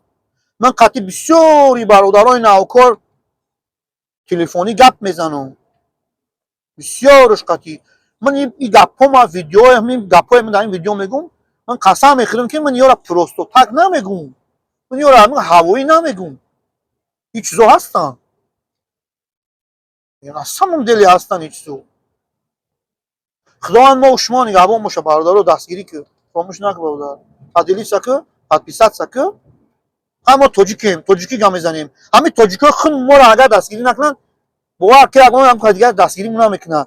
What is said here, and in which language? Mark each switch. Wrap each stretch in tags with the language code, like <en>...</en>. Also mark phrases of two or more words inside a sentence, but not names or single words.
<tg>ман қатъи бисёри бародарои навкор телефонӣ гап мезанам, бисёрш қатъи. ман ин гапҳома видеои ҳамин гапҳои ман дар ин видео мегӯм, ман қасам мехӯрам ки ман ёра</tg> <ru>просто так</ru> <tg>намегӯм, ман ёра ҳамин ҳавоӣ намегӯм. ин чизо ҳастанд,</tg> <ru>на самом деле</ru> <tg>ҳастанд ин чизо. худованд мо шумо нигаҳбон бошад бародаро, дастгирӣ кӯ. помощ накбавда. Поделиться ки, подписаться ки. Ҳама тоҷикем, тоҷикӣ гап мезанем. Ҳамин тоҷикҳо хун моро агар дастгирӣ накунанд, бовар ки ягон ҳам дигар дастгиримон намекунад.</tg>